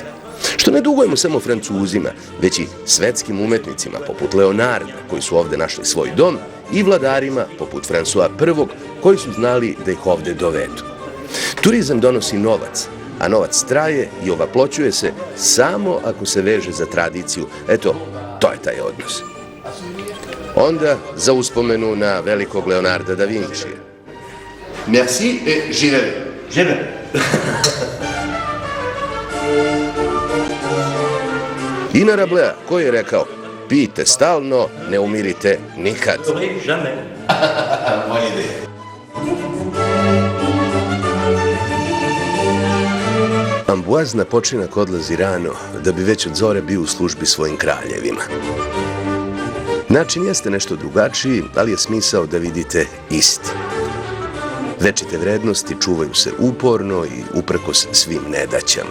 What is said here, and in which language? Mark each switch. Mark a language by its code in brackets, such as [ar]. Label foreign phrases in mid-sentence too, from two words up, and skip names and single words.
[sr] Što ne dugujemo samo Francuzima, već i svetskim umetnicima poput Leonarda, koji su ovde našli svoj dom, i vladarima poput François I, koji su znali da ih ovde dovedu. Turizam donosi novac, a novac traje i ovaploćuje se samo ako se veže za tradiciju. Eto, to je taj odnos. Onda za uspomenu na velikog Leonarda da Vincija. [fr] Merci et j'y vais. J'y vais. [sr] I na Rablea, koji je rekao, pijte stalno, ne umirite nikad. [fr] Jamais. Bonne idée. [sr] Ambuaz na počinak odlazi rano, da bi već od zore bio u službi svojim kraljevima. Način jeste nešto drugačiji, ali je smisao da vidite isti. Večite vrednosti čuvaju se uporno i uprkos svim nedaćama.